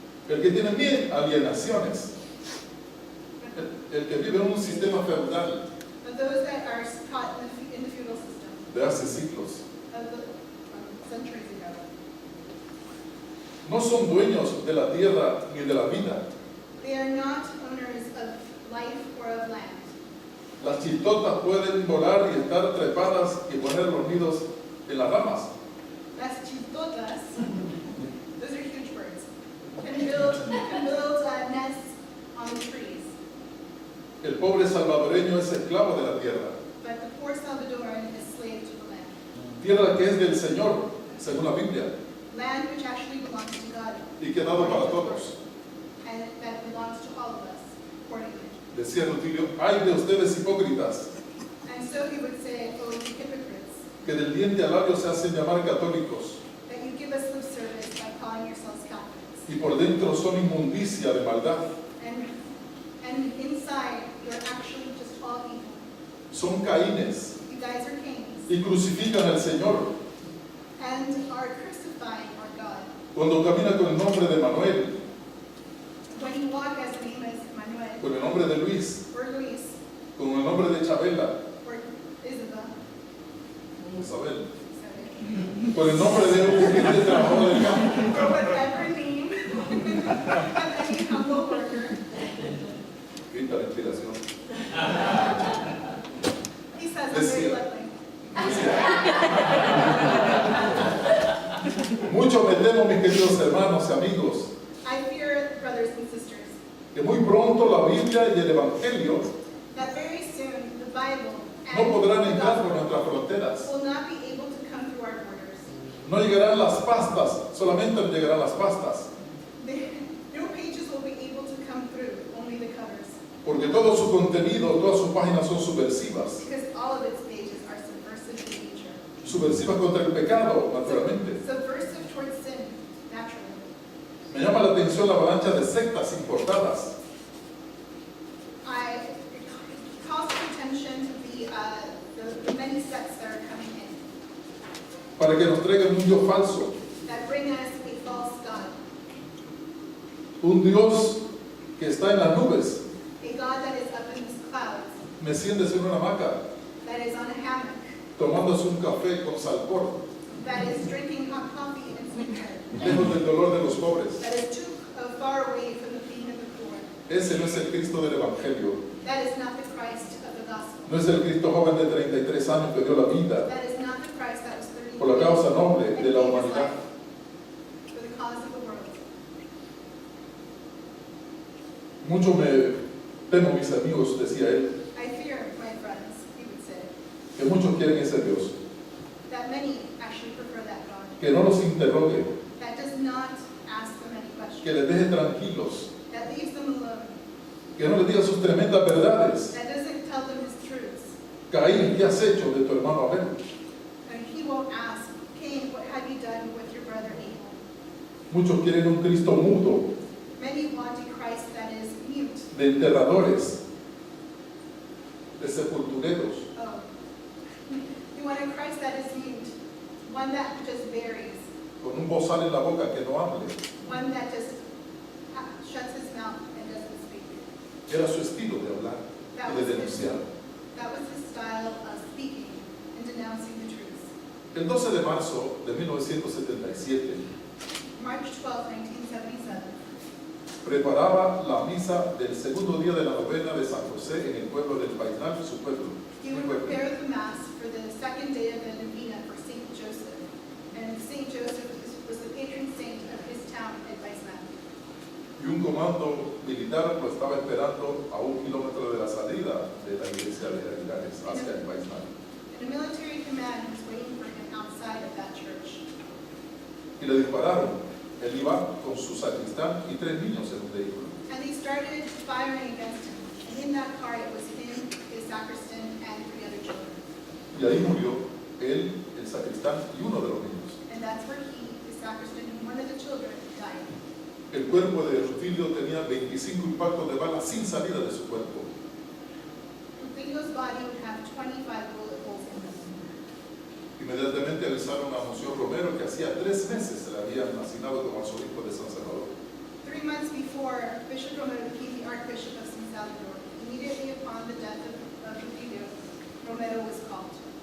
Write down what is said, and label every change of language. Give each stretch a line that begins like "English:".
Spanish: El que tiene mil alienaciones, el que vive en un sistema feudal
English: Of those that are taught in the feudal system
Spanish: de hace siglos,
English: from centuries ago.
Spanish: no son dueños de la tierra ni de la vida.
English: They are not owners of life or of land.
Spanish: Las chistotas pueden volar y estar trepadas y poner los nidos en las ramas.
English: Las chistotas, those are huge birds, can build nests on the trees.
Spanish: El pobre salvadoreño es esclavo de la tierra,
English: But the poor Salvadoran is slave to the land.
Spanish: tierra que es del Señor, según la Biblia,
English: Land which actually belongs to God.
Spanish: y que ha dado para todos.
English: And that belongs to all of us, accordingly.
Spanish: Decía Rutilio, ay de ustedes hipócritas,
English: And so he would say, oh, you hypocrites,
Spanish: que del diente al labio se hacen llamar católicos,
English: that you give us lip service by calling yourselves Catholics.
Spanish: y por dentro son inmundicia de maldad.
English: And inside, you're actually just all evil.
Spanish: Son Caínes,
English: You guys are Cains.
Spanish: y crucifican al Señor.
English: And are crucifying our God.
Spanish: Cuando camina con el nombre de Manuel,
English: When you walk as the name as Manuel,
Spanish: con el nombre de Luis,
English: or Luis,
Spanish: con el nombre de Chabela,
English: or Isabel, Isabel, sorry,
Spanish: con el nombre de un humilde trabajador del campo,
English: or whatever name of any humble worker,
Spanish: y justifica la inspiración.
English: He says I'm
Spanish: Decía.
English: very lovely.
Spanish: Mucho me temo, mis queridos hermanos y amigos,
English: I fear, brothers and sisters,
Spanish: que muy pronto la Biblia y el Evangelio
English: that very soon the Bible
Spanish: no
English: and
Spanish: podrán
English: the
Spanish: entrar por
English: gospel
Spanish: nuestras fronteras.
English: will not be able to come through our borders.
Spanish: No llegarán las pastas, solamente llegarán las pastas,
English: No pages will be able to come through, only the covers,
Spanish: porque todo su contenido, todas sus páginas son subversivas.
English: because all of its pages are subversive in nature.
Spanish: Subversivas contra el pecado, naturalmente.
English: Subversive towards sin, naturally.
Spanish: Me llama la atención la avalancha de sectas importadas.
English: It calls for attention to the many sects that are coming in,
Spanish: Para que nos traigan un Dios falso,
English: that bring us a false God,
Spanish: un Dios que está en las nubes,
English: a God that is up in the clouds,
Spanish: meciéndose en una hamaca,
English: that is on a hammock,
Spanish: tomándose un café con salpor,
English: that is drinking hot coffee and sweetener,
Spanish: lejos del dolor de los pobres.
English: that is too far away from the pain of the poor.
Spanish: Ese no es el Cristo del Evangelio.
English: That is not the Christ of the gospel.
Spanish: No es el Cristo joven de 33 años que dio la vida
English: That is not the Christ that was 30
Spanish: por la causa noble
English: and
Spanish: de
English: gave
Spanish: la
English: his
Spanish: humanidad.
English: life for the cause of the world.
Spanish: Mucho me temo, mis amigos, decía él,
English: I fear, my friends, he would say,
Spanish: que muchos quieren ese Dios,
English: that many actually prefer that God.
Spanish: que no los interrogue,
English: That does not ask them any questions.
Spanish: que les deje tranquilos,
English: That leaves them alone.
Spanish: que no les diga sus tremendas verdades.
English: That doesn't tell them his truths.
Spanish: Caín, ¿qué has hecho de tu hermano Abel?
English: And he won't ask, Cain, what have you done with your brother Abel?
Spanish: Muchos quieren un Cristo mudo,
English: Many want a Christ that is mute.
Spanish: de enterradores, de sepultureros,
English: Oh. You want a Christ that is mute. One that just buries.
Spanish: con un bozal en la boca que no hable.
English: One that just shuts his mouth and doesn't speak.
Spanish: Era su estilo de hablar y de denunciar.
English: That was his style of speaking and denouncing the truths.
Spanish: El 12 de marzo de 1977
English: March 12, 1977,
Spanish: preparaba la misa del segundo día de la novena de San José en el pueblo del Paisnal, su pueblo.
English: he
Spanish: mi
English: would
Spanish: pueblo.
English: prepare the Mass for the second day of the novena for St. Joseph. And St. Joseph was the patron saint of his town at Weisman.
Spanish: Y un comando militar lo estaba esperando a 1 kilómetro de la salida de la iglesia de Aguilares hacia el Paisnal.
English: And a military command was waiting for him outside of that church.
Spanish: Y le dispararon. Él iba con su sacristán y 3 niños en un vehículo.
English: And they started firing against him. And in that car it was him, his sacristan, and 3 other children.
Spanish: Y ahí murió él, el sacristán y uno de los niños.
English: And that's where he, the sacristan, and one of the children died.
Spanish: El cuerpo de Rutilio tenía 25 impactos de bala sin salida de su cuerpo.
English: Rutilio's body would have 25 bullet holes in him.
Spanish: Inmediatamente avisaron a Monseñor Romero que hacía 3 meses se le habían asignado como arzobispo de San Salvador.
English: 3 months before, Bishop Romero became the Archbishop of San Salvador. Immediately upon the death of Rutilio, Romero was called.